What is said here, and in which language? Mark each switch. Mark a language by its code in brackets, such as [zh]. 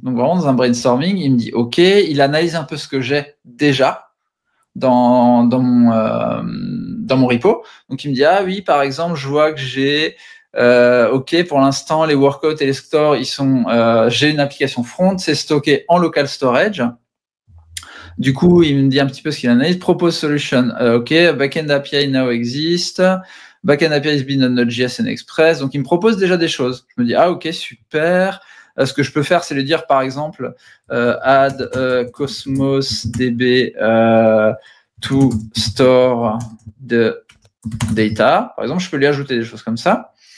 [fr] Donc vraiment, dans un brainstorming, il me dit, OK, il analyse un peu ce que j'ai déjà dans mon repo. Donc il me dit, ah oui, par exemple, je vois que j'ai OK, pour l'instant, les workouts et les stores, j'ai une application front, c'est stocké en local storage. Du coup, il me dit un petit peu ce qu'il analyse. [en] Propose solution. OK, backend API now exist. Backend API is been on Node.js and Express. [fr] Donc, il me propose déjà des choses. Je me dis, ah, OK, super. Ce que je peux faire, c'est lui dire, par exemple, [en] add Cosmos DB to store the data. [fr] Par exemple, je peux lui ajouter des choses comme ça.